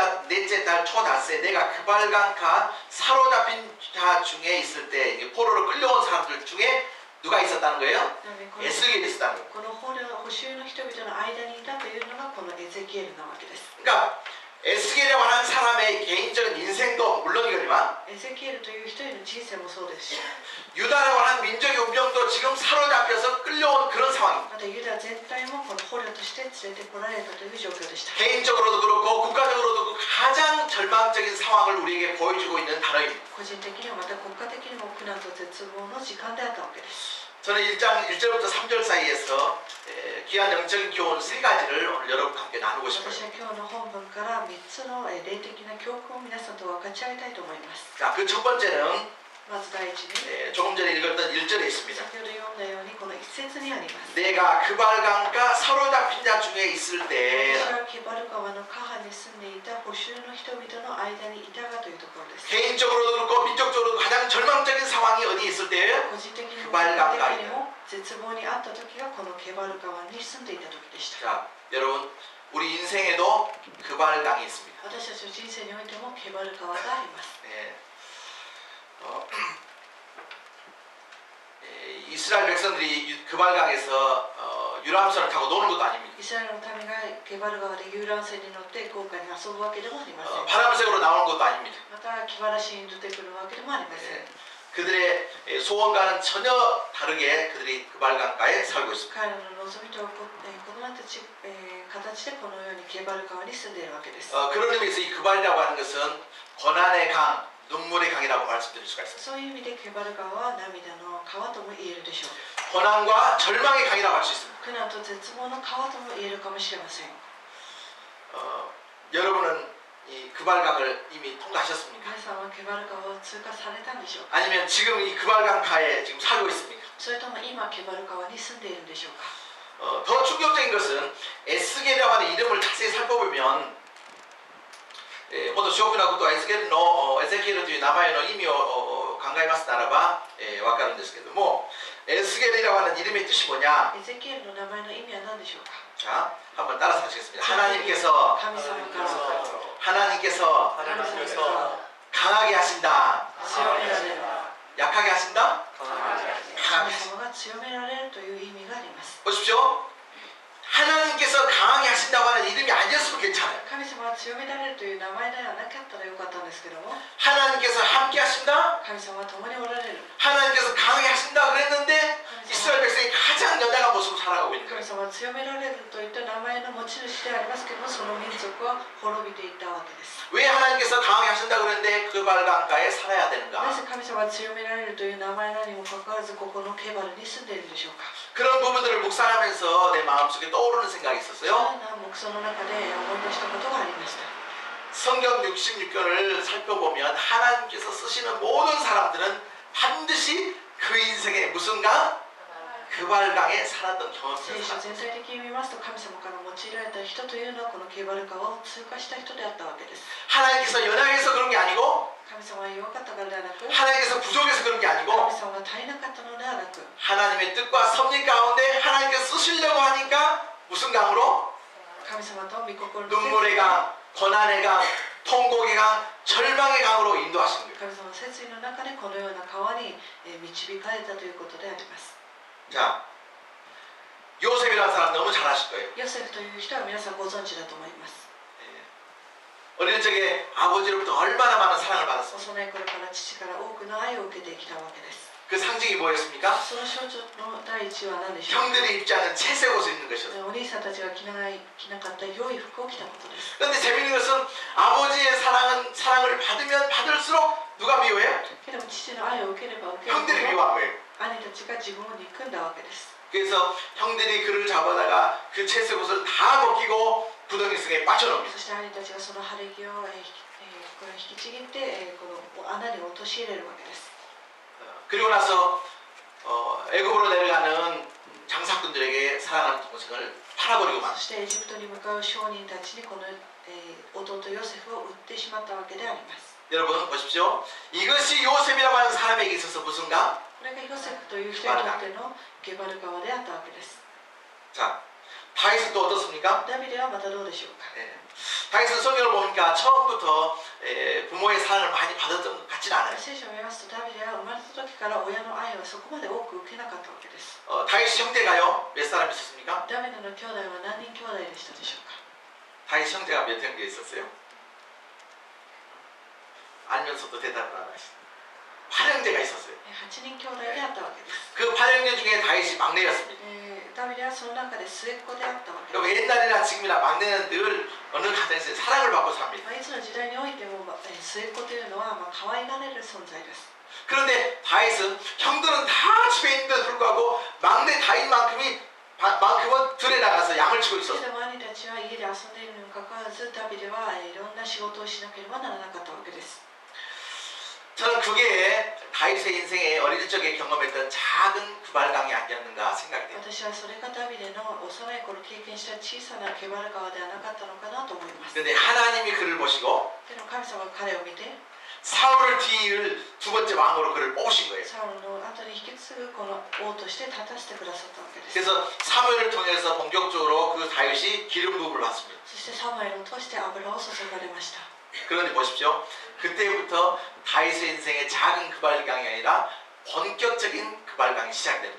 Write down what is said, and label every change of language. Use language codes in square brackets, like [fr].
[ko] 그날 초닷새 내가 그발강가 사로잡힌 자 중에 있을 때 이게 포로로 끌려온 사람들 중에 누가 있었다는 거예요? [ja] なのでこの [ko] 에스겔이 있었다는 거예요. [ja] この捕囚の人々の間にいたというのがこのエゼキエルなわけです。 [ko] 그러니까 에스겔이라고 하는 사람의 개인적인 인생도 물론이거니와 [ja] エゼキエルという人への人生もそうですし、 [ko] 유다라고 하는 민족의 운명도 지금 사로잡혀서 끌려온 그런 상황입니다. [ja] またユダ全体もこの捕虜として連れてこられたという状況でした。 [ko] 개인적으로도 그렇고 국가적으로도 그렇고 가장 절망적인 상황을 우리에게 보여주고 있는 단어입니다. [ja] 個人的にもまた国家的にも苦難と絶望の時間であったわけです。 [ko] 저는 1장 1절부터 3절 사이에서 귀한 영적인 교훈 3가지를 오늘 여러분과 함께 나누고 싶어요. [ja] 私は今日の本文から3つの霊的な教訓を皆さんと分かち合いたいと思います。 [ko] 자, 그 첫 번째는 [ja] まず第一に、 [ko] 조금 전에 읽었던 1절에 있습니다. [ja] 先ほど読んだようにこの一節にあります。 [ko] 내가 그발강가 사로잡힌 자 중에 있을 [ja] 私 [ko] 때 [ja] はケバル川の下派に住んでいた捕囚の人々の間にいたがというところです。 [ko] 개인적으로도 그렇고 민족적으로도 가장 절망적인 상황이 어디 있을 때예요? [ja] 個人的にも [ko] 그발 [ja] 国家的にも絶望にあった時がこのケバル川に住んでいた時でした。 [ko] 자, 여러분 우리 인생에도 그발강이 있습니다. [ja] 私たちの人生においてもケバル川があります。 [ko] 네. 이스라엘 백성들이 그발강에서 유람선을 타고 노는 것도 아닙니다. [ja] イスラエルの民がケバル川で遊覧船に乗って豪華に遊ぶわけでもありません。 [ko] 파란색으로 나오는 것도 아닙니다. [ja] また気晴らしに出てくるわけでもありません。 [ko] 네. 그들의 소원과는 전혀 다르게 그들이 그발강가에 살고 있습니다. [ja] 彼らの望みと異なった形でこのようにケバル川に住んでいるわけです。 [ko] 그런 의미에서 이 그발이라고 하는 것은 고난의 강, 눈물의 강이라고 말씀드릴 수가 있습니다. [ja] そういう意味でケバル川は涙の川とも言えるでしょう。 [ko] 고난과 절망의 강이라고 할 수 있습니다. [ja] 苦難と絶望の川とも言えるかもしれません。 [ko] 여러분은 이 그발강을 이미 통과하셨습니까? [ja] 皆さんはケバル川を通過されたんでしょうか。 [ko] 아니면 지금 이 그발강가에 지금 살고 있습니까? [ja] それとも今ケバル川に住んでいるんでしょうか。 [ko] 더 충격적인 것은 에스겔이라고 하는 이름을 자세히 살펴보면 [ja] もっと正確なことはエスケルのエゼキエルという名前の意味を考えますならばわかるんですけどもエスゲル [ko] 이라고 하는 이름의 뜻이 뭐냐? [ja] エゼキエルの名前の意味は何でしょうか。 [ko] 자, 한번 따라서 하시겠습니다. 하나님께서 [ja] 神様から [ko] 하나님께서 강하게 하신다. [ja] 強められる。 [ko] 약하게 하신다? [ja] 神 [ko] 강하게 하신다. [ja] 様が強められるという意味があります。 [ko] 보십시오. 하나님께서 강하게 하신다고 하는 이름이 아니었으면 괜찮아요. [ja] 神様は強められるという名前ではなかったらよかったんですけども、 [ko] 하나님께서 함께 하신다? [ja] 神様は共におられる。 [ko] 하나님께서 강하게 하신다 그랬는데 이스라엘 백성이 가장 연약한 모습으로 살아가고 있는 [ja] 神 [ko] 거예요. [ja] 様は強められるといった名前の持ち主でありますけども、その民族は滅びていったわけです。 [ko] 왜 하나님께서 강하게 하신다 그랬는데 그 발강가에 살아야 [ja] な [ko] 되는가? [ja] ぜ神様は強められるという名前なにもかかわらずここのケバルに住んでいるんでしょうか。 [ko] 그런 부분들을 묵상하면서 내 마음속에 떠오르는 생각이 [ja] そ [ko] 있었어요. [ja] んな黙想の中で思い出したことがありました。 [ko] 성경 66권을 살펴보면 하나님께서 쓰시는 모든 사람들은 반드시 그 인생의 무슨 강? 그 발강에 살았던 경험이 [ja] 聖 [ko] 있습니다. [ja] 書全体的に見ますと神様から用いられた人というのはこのケバル川を通過した人であったわけです。 [ko] 하나님께서 연약해서 그런 게 아니고 [ja] 神様は弱かったからではなく、神 [ko] 하나님께서 부족해서 그런 게 아니고 [ja] 様が足りなかったのではなく、 [ko] 하나님의 뜻과 섭리 가운데 하나님께서 쓰시려고 하니까 무슨 강으로? [ja] 神様と御心の [ko] 눈물의 강, 고난의 강, 통곡의 강, 절망의 강으로 인도하신 거예요. [ja] 神様の説意の中でこのような川に導かれたということであります。 [ko] 자, 요셉이라는 사람 너무 잘 아실 거예요. [ja] ヨセフという人は皆さんご存知だと思います。 [ko] 어릴 적에 아버지로부터 얼마나 많은 사랑을 받았습니까? [ja] 幼い頃から父から多くの愛を受けてきたわけです。 [ko] 그 상징이 뭐였습니까? [ja] その象徴の第一は何でしょうか。 [ko] 형들이 입지 않은 채색 옷을 입는 것이었어요. [ja] お兄さんたちが着なかった良い服を着たことです。 [ko] 그런데 재미있는 것은 아버지의 사랑을 받으면 받을수록 누가 미워해요? [ja] けども父の愛を受ければ受けるほ [ko] 형들이 [ja] ど [ko] 미워한 거예요. [ja] 兄たちが自分を憎んだわけです。 [ko] 그래서 형들이 그를 잡아다가 그 채색 옷을 다 벗기고 구덩이 속에 빠져넣습니다. [ja] そして兄たちがその晴れ着を引きちぎってこの穴に陥れるわけです。 [ko] 그리고 나서 애굽으로 내려가는 장사꾼들에게 사랑하는 동생을 팔아버리고 [ja] そ [ko] 만. [ja] してエジプトに向かう商人たちにこの弟ヨセフを売ってしまったわけであります。 [ko] 여러분 보십시오. 이것이 요셉이라고 하는 사람에게 있어서 무슨가? [ja] これがヨセフという人にとってのゲバル川であったわけです。 [ko] 자, 다윗은 또 어떻습니까? [ja] ダビデはまたどうでしょうか。 [ko] 네. 다윗은 성경을 보니까 처음부터 부모의 사랑을 많이 받았던 것 같지는 않아요. [ja] 聖書を見ますとダビデは生まれた時から親の愛をそこまで多く受けなかったわけです。 [ko] 다윗 형제가요 몇 사람 있었습니까? [ja] ダビデの兄弟は何人兄弟でしたでしょうか。 [ko] 다윗 형제가 몇 형제 있었어요? 알면서도 대답을 안 하시죠. 8형제가 있었어요. [ja] 8人兄弟であったわけです。 [ko] 그 8형제 중에 다윗이 막내였습니다. [ja] ダビデはその中で末っ子であったわけです。 [ko] 그리고 옛날이나 지금이나 막내는 늘 어느 가정에서 사랑을 받고 삽니다. [ja] いつの時代においても末っ子というのは可愛がれる存在です。 [ko] 그런데 다윗은 형들은 다 집에 있는데도 불구하고 막내 다윗만큼은 들에 나가서 양을 치고 [ja] それでも兄たちは家で遊んでいるにもかかわらずダビデはいろんな仕事をしなければならなかったわけです。 [ko] 저는 그게 다윗의 인생에 어릴 적에 경험했던 작은 구발강이 아니었는가 생각이 돼요. [ja] 私はそれがダビデの幼い頃経験した小さなケバル川ではなかったのかなと思います。 [ko] 그런데 하나님이 그를 보시고 [ja] でも神様が彼を見て [ko] 사울을 뒤이을 두 번째 왕으로 그를 뽑으신 거예요. [ja] サウルの後に引き継ぐこの王として立たせてくださったわけです。 [ko] 그래서 사무엘을 통해서 본격적으로 그 다윗이 기름 부음을 받습니다. [ja] そしてサムエルを通して油を注がれました。 [ko] 그런데 보십시오. 그때부터 다윗의 인생의 작은 구발강이 아니라 본격적인 구발강이 시작됩니다.